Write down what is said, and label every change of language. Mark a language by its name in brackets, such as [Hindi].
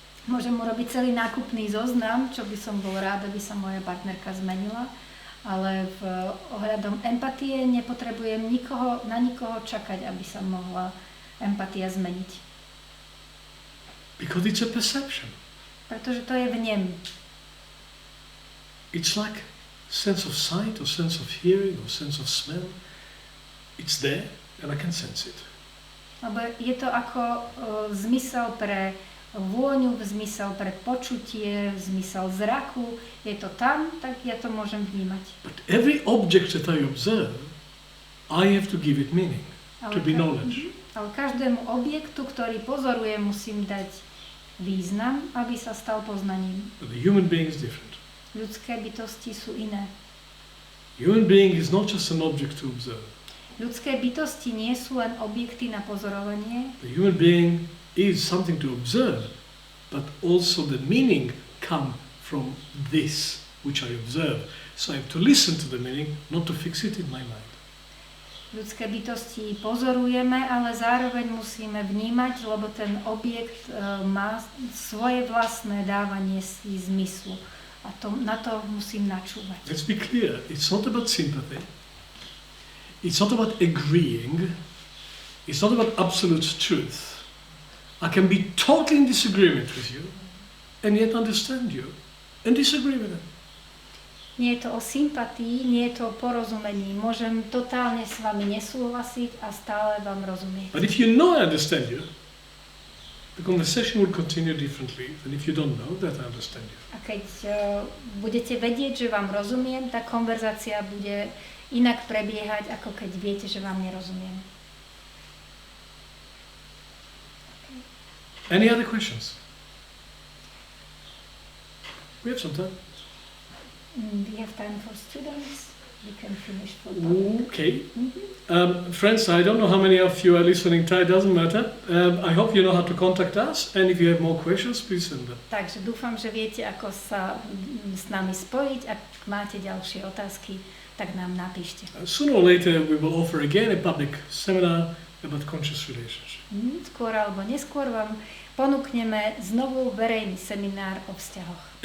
[Slovak] Môžem urobiť celý nákupný zoznam, čo by som bol rád, aby sa moja partnerka zmenila, ale ohľadom empatie nepotrebujem na nikoho čakať, aby sa mohla empatia zmeniť. [English] Because it's a perception. [Slovak] Pretože to je vnem. [English] It's like sense of sight or sense of hearing or sense of smell. It's there and I can sense it. [Slovak] Lebo je to ako zmysel pre vôňu, zmysel pre počutie, zmysel zraku. Je to tam, tak ja to môžem vnímať. [English] But every object that I observe, I have to give it meaning, to be knowledge. [Slovak] Ale každému objektu, ktorý pozorujem, musím dať význam, aby sa stal poznaním. [English] But the human being is different. [Slovak] Ľudské bytosti sú iné. [English] Human being is not just an object to observe. [Slovak] Ľudské bytosti nie sú len objekty na pozorovanie. [English] The human being is something to observe, but also the meaning come from this which I observe. So I have to listen to the meaning, not to fix it in my mind. [Slovak] Ľudské bytosti pozorujeme, ale zároveň musíme vnímať, lebo ten objekt má svoje vlastné dávanie si zmyslu. A na to musím načúvať. [English] Let's be clear, it's not about sympathy. It's not about agreeing. It's not about absolute truth. I can be totally in disagreement with you and yet understand you and disagree with it. [Slovak] Nie je to o sympatii, nie je to o porozumení. Môžem totálne s vami nesúhlasiť a stále vám rozumieť. [English] But if you know I understand you, the conversation will continue differently than if you don't know that I understand you. [Slovak] A keď budete vedieť, že vám rozumiem, tá konverzácia bude inak prebiehať, ako keď viete, že vám nerozumiem. [English] Any other questions? We have some time. We have time for students. We can finish for Okay. Friends, I don't know how many of you are listening Thai, doesn't matter. I hope you know how to contact us, and if you have more questions, please send them. [Slovak] Takže dúfam, že viete, ako sa s nami spojiť. Ak máte ďalšie otázky, tak nám napíšte. [English] Sooner or later we will offer again a public seminar about conscious relationship. [Slovak] Skôr alebo neskôr vám ponúkneme znovu verejný seminár o vzťahoch.